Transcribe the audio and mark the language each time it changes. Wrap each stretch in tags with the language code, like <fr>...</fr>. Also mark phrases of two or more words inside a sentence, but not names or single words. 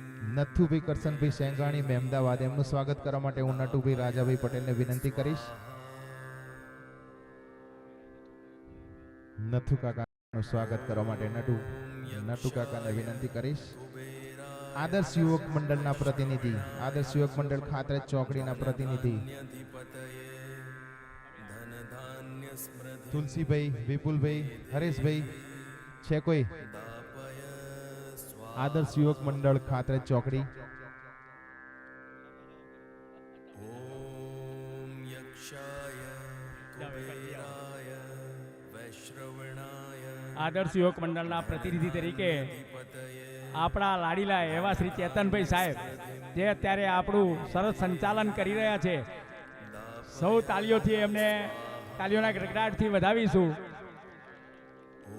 <gu>નથુભાઈ કરશનભાઈ સેંઘાણી મહેમદાવાદ એમનું સ્વાગત કરવા માટે હું નટુભાઈ રાજાભાઈ પટેલને વિનંતી કરીશ. નથુ કાકાનું સ્વાગત કરવા માટે નટુ કાકાને વિનંતી કરીશ. આદર્શ યુવક મંડળના પ્રતિનિધિ આદર્શ યુવક મંડળ ખાતરેજ ચોકડીના પ્રતિનિધિ</gu> <sa>धनधान्यधिपतये धनधान्यस्मृतिं</sa> <gu>તુલસીભાઈ વિપુલભાઈ હરેશભાઈ છે કોઈ?</gu> <sa>दापय स्वाहा</sa> <gu>આદર્શ યુવક મંડળ ખાતરેજ ચોકડી.</gu> <sa>ॐ यक्षाय कुबेराय वैश्रवणाय</sa> <gu>આદર્શ યુવક મંડળના પ્રતિનિધિ તરીકે આપણા લાડીલા એવા શ્રી ચેતનભાઈ સાહેબ જે અત્યારે આપણું સરસ સંચાલન કરી રહ્યા છે. સૌ તાળીઓથી એમને તાળીઓના ગડગડાટથી વધાવીશું.</gu>